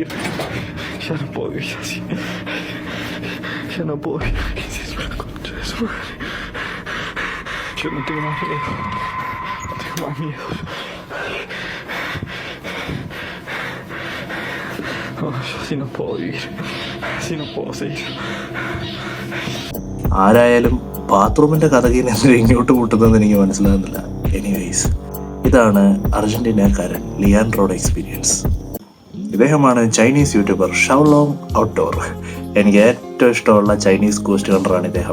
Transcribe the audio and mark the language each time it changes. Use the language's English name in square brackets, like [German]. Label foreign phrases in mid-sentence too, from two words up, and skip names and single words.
[Spanish] Ya no puedo vivir así. Ya no puedo vivir. ¿Qué es eso? La concha de su madre. Yo no tengo más miedo. No tengo más miedo. No, yo así no puedo vivir. Así no puedo seguir. [Malayalam] ആരായാലും ബാത്റൂമിന്റെ കഥകിനെ ഇങ്ങോട്ട് മുട്ടുന്നതെന്ന് എനിക്ക് മനസ്സിലാകുന്നില്ല. എനിവേയ്സ്, ഇതാണ് അർജന്റീനക്കാരൻ ലിയാൻഡ്രോയുടെ എക്സ്പീരിയൻസ്. ഇദ്ദേഹമാണ് [English] Chinese YouTuber [Malayalam] ഷൗലോങ് ഔട്ട്ഡോർ. എനിക്ക് ഏറ്റവും ഇഷ്ടമുള്ള [English] Chinese ghost hunterആണ് [Malayalam] ഇദ്ദേഹം.